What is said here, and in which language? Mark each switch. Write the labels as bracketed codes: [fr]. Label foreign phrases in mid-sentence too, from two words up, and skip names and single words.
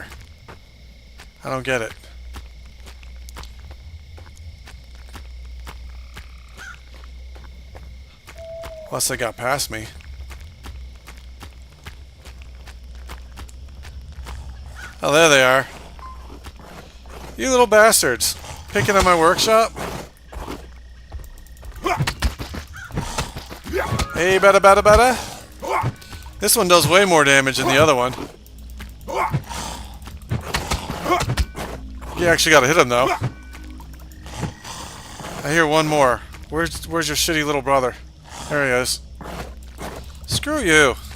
[en] I don't get it. Unless they got past me. Oh, there they are. You little bastards. Picking on my workshop? Hey, bada bada bada. This one does way more damage than the other one. You actually gotta hit him, though. I hear one more. Where's your shitty little brother? There he is. Screw you.